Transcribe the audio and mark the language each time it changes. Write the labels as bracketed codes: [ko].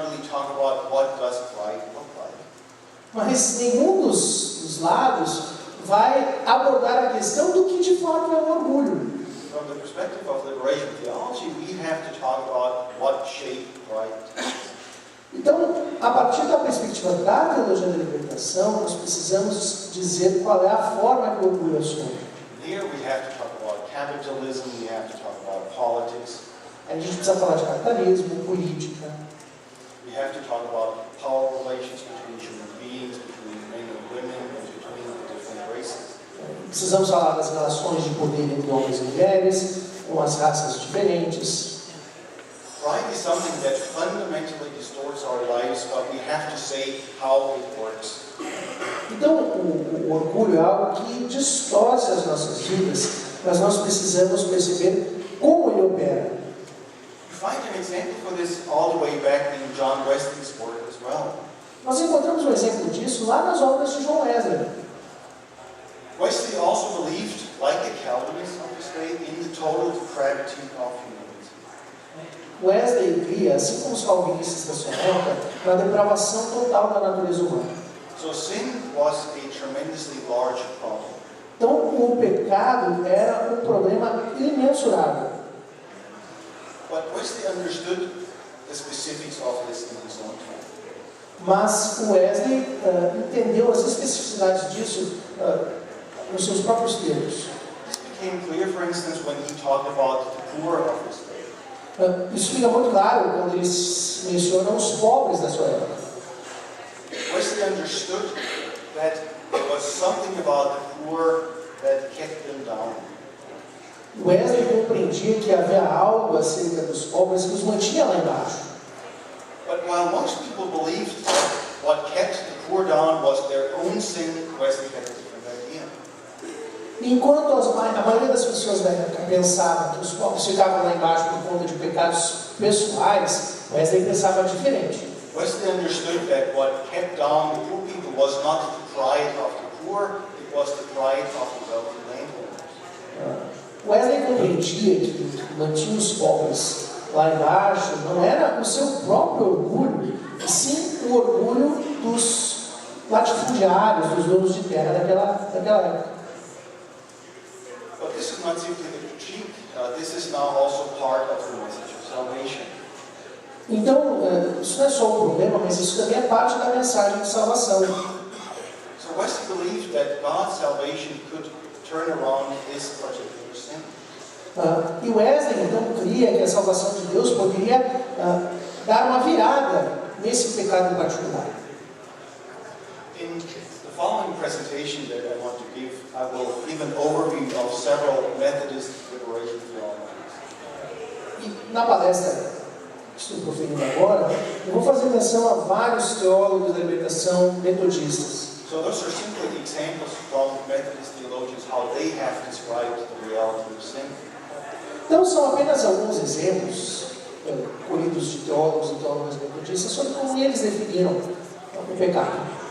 [en] talk about what does pride look like. [pt] Mas nenhum dos lados vai abordar a questão do que de fato é o orgulho. [en] From the perspective of liberation theology, we have to talk about what shape pride takes. [pt] Então, a partir da perspectiva da teologia da libertação, nós precisamos dizer qual é a forma que o orgulho assume. [en] Here we have to talk about capitalism, we have to talk about politics, [pt] A gente precisa falar de capitalismo, política, [en] we have to talk about power relations between human beings, between men and women, and between the different races. [pt] precisamos falar das relações de poder entre homens e mulheres, com as raças diferentes. [en] Pride is something that fundamentally distorts our lives, but we have to say how it works. [pt] Então, o orgulho é algo que distorce as nossas vidas, mas nós precisamos perceber como ele opera. [en] You find an example for this all the way back in John Wesley's work as well. [pt] Nós encontramos um exemplo disso lá nas obras de John Wesley. [en] Wesley also believed, like the Calvinists of his day, in the total depravity of humanity. [pt] Wesley cria, assim como os calvinistas da sua época, na depravação total da natureza humana. [en] So sin was a tremendously large problem. [pt] Então, o pecado era um problema imensurável. [en] But Wesley understood the specifics of this in his own time. [pt] Mas o Wesley entendeu as especificidades disso nos seus próprios termos. [en] This became clear, for instance, when he talked about the poor of his day. [pt] Isso fica muito claro quando eles mencionam os pobres da sua época. [en] Wesley understood that there was something about the poor that kept them down. [pt] Wesley compreendia que havia algo acerca dos pobres que os mantinha lá embaixo. [en] But while most people believed that what kept the poor down was their own sin, Wesley had a different idea. [pt] Enquanto a maioria das pessoas da época pensava que os pobres ficavam lá embaixo por conta de pecados pessoais, Wesley pensava diferente. [en] Wesley understood that what kept down the poor people was not the pride of the poor, it was the pride of the wealthy landowners. [pt] Wesley compreendia que o que mantinha os pobres lá embaixo não era o seu próprio orgulho, e sim o orgulho dos latifundiários, dos donos de terra daquela época. [en] But this is not simply the critique, this is now also part of the message of salvation. [pt] Então, isso não é só um problema, mas isso também é parte da mensagem de salvação. [en] So Wesley believed that God's salvation could turn around this particular sin. [pt] E Wesley então cria que a salvação de Deus poderia dar uma virada nesse pecado em particular. [en] In the following presentation that I want to give, I will give an overview of several Methodist liberation theologies. [pt] E na palestra que estou proferindo agora, eu vou fazer menção a vários teólogos da libertação metodistas. [en] So those are simply examples from Methodist theologians how they have described the reality of sin. [pt] Então são apenas alguns exemplos colhidos de teólogos e teólogas metodistas sobre como eles definiram o pecado.